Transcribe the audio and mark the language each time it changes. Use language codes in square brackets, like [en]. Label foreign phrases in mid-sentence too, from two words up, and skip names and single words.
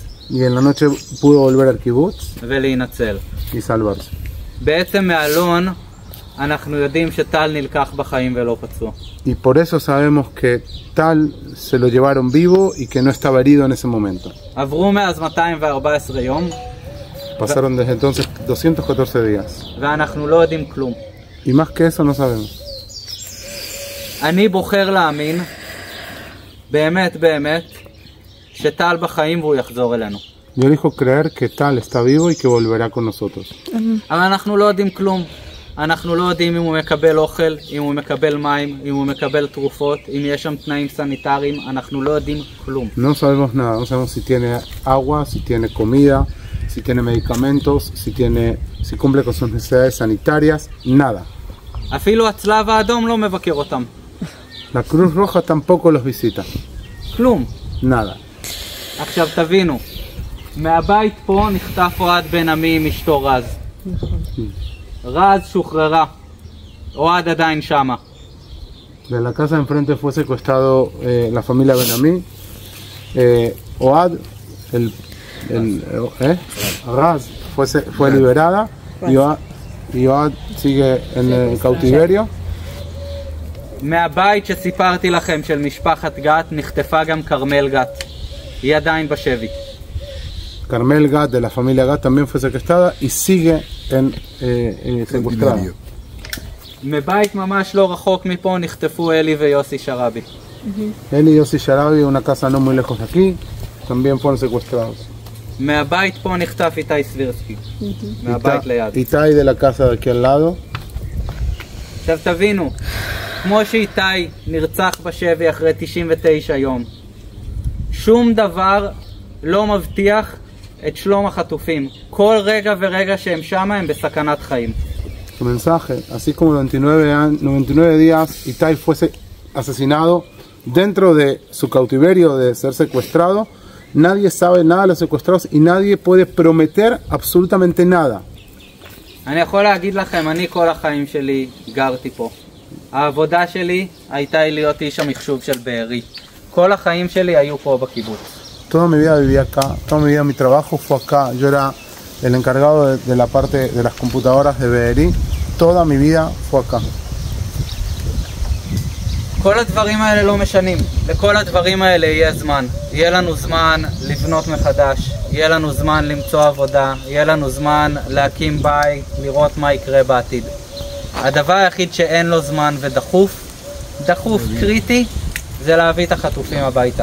[es] Y en la noche pudo volver al kibutz [he] ולהינצל. [es] y salvarse. [he] בעצם מאלון אנחנו יודעים שטל נלקח בחיים ולא פצוע. [es] Y por eso sabemos que Tal se lo llevaron vivo y que no estaba herido en ese momento. [he] עברו מאז 214 יום. [es] Pasaron desde entonces 214 días. [he] ואנחנו לא יודעים כלום. [es] Y más que eso no sabemos. [he] אני בוחר להאמין, באמת באמת, שטל בחיים והוא יחזור אלינו. [es] Yo elijo creer que Tal está vivo y que volverá con nosotros. [he] אבל אנחנו לא יודעים כלום. אנחנו לא יודעים אם הוא מקבל אוכל, אם הוא מקבל מים, אם הוא מקבל תרופות, אם יש שם תנאים סניטריים, אנחנו לא יודעים כלום. [es] No sabemos nada, no sabemos si tiene agua, si tiene comida, si tiene medicamentos, si cumple con sus necesidades sanitarias, nada. [he] אפילו הצלב האדום לא מבקר אותם. [es] La Cruz Roja tampoco los visita, [he] כלום. [es] nada. [he] עכשיו תבינו, מהבית פה נחטף אוהד בן עמי עם אשתו רז. רז שוחררה. אוהד עדיין שמה. [es] De la casa de enfrente fue secuestrado la familia Benamí. Oad, Raz fue liberada y Oad sigue en el cautiverio. [he] מהבית שסיפרתי לכם של משפחת גת נחטפה גם כרמל גת. היא עדיין בשבי. [es] Carmel Gat de la familia Gat también fue secuestrada y sigue secuestrada. [he] מבית ממש לא רחוק מפה נחטפו אלי ויוסי שרבי. [es] Él y Yossi Sharabi, una casa no muy lejos de aquí, también fueron secuestrados. [he] מהבית פה נחטף איתי סבירסקי. מהבית ליד. [es] Itai de la casa de aquí al lado. [he] עכשיו תבינו, כמו שאיתי נרצח בשבי אחרי 99 יום, שום דבר לא מבטיח את שלום החטופים. כל רגע ורגע שהם שם הם בסכנת חיים. [es] Su mensaje, así como 99 días Itai fue asesinado dentro de su cautiverio de ser secuestrado, nadie sabe nada de los secuestrados y nadie puede prometer absolutamente nada. [he] אני יכול להגיד לכם, אני כל החיים שלי גרתי פה. העבודה שלי הייתה להיות איש המחשוב של בארי. כל החיים שלי היו פה בקיבוץ. [es] Toda mi vida viví acá, toda mi vida mi trabajo fue acá. Yo era el encargado de la parte de las computadoras de Be'eri. Toda mi vida fue acá. [he] כל הדברים האלה לא משנים. לכל הדברים האלה יהיה זמן. יהיה לנו זמן לבנות מחדש, יהיה לנו זמן למצוא עבודה, יהיה לנו זמן להקים בית, לראות מה יקרה בעתיד. הדבר היחיד שאין לו זמן ודחוף, קריטי, זה להביא את החטופים הביתה.